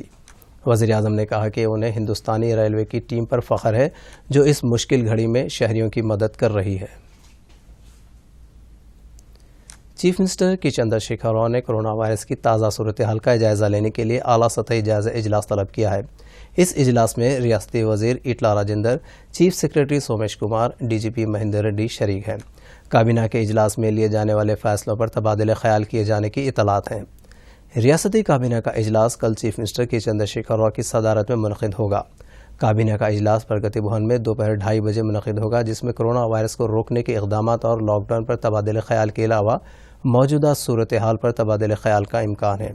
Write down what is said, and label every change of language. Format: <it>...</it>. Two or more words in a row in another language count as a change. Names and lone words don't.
<ur>وزیر اعظم نے کہا کہ انہیں ہندوستانی ریلوے کی ٹیم پر فخر ہے جو اس مشکل گھڑی میں شہریوں کی مدد کر رہی ہے۔ چیف منسٹر کے چندر شیکھر راؤ نے کورونا وائرس کی تازہ صورتحال کا جائزہ لینے کے لیے اعلیٰ سطحی جائزہ اجلاس طلب کیا ہے۔ اس اجلاس میں ریاستی وزیر ایٹلا راجندر، چیف سیکریٹری سومیش کمار، DGP مہندر ریڈی شریک ہیں۔ کابینہ کے اجلاس میں لیے جانے والے فیصلوں پر تبادلہ خیال کیے جانے کی اطلاعات ہیں۔ ریاستی کابینہ کا اجلاس کل چیف منسٹر کے چندر شیکھر راؤ کی صدارت میں منعقد ہوگا۔ کابینہ کا اجلاس پرگتی بھون میں دوپہر 2:30 بجے منعقد ہوگا، جس میں کورونا وائرس کو روکنے کے اقدامات اور لاک ڈاؤن پر تبادلہ خیال کے علاوہ موجودہ صورتحال پر تبادلہ خیال کا امکان ہے۔</ur>